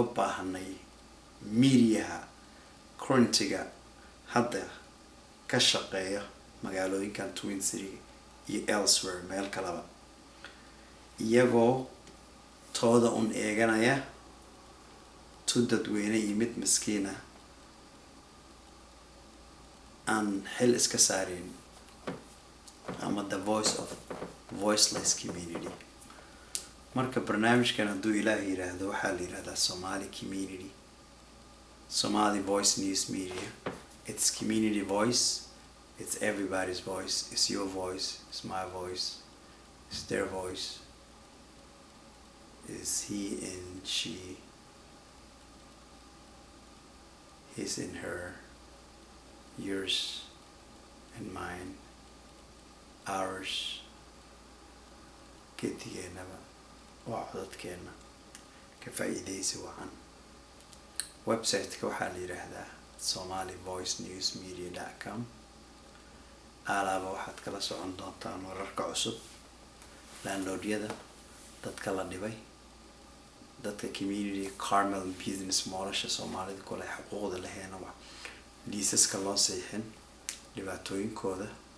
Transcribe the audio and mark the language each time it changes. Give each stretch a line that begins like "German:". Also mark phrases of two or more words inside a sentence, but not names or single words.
Somali: baahanay meediyaha current-ga hadda ka shaqeeya magaalooyinkan Twin City iyo elsewhere meel kalaba, iyagoo tooda un eeganaya tu dadweyne iyo mid miskiina aan xil iska saarin ama
English: the voice of voiceless community.
Somali: marka barnaamijkan hadduu Ilaahay yiraahdo waxaa la yiraahdaa Somali Voice News Media.
English: It's community voice, it's everybody's voice, it's your voice, it's my voice, it's their voice, it's he and she, his and her, yours and mine, ours.
Somali: gedigeenaba waa codadkeena ka faa'iideysi wacan. website-ka waxaa la yiraahdaa somalivoiceNewsMedia.com. alaaba waxaad kala socon doontaan wararka cusub, landlordyada, dadka la dhibay, dadka community Carmel business moolasha Soomaalida kule xuquuqda laheena wax liisaska loo saxiixin, dhibaatooyinkooda.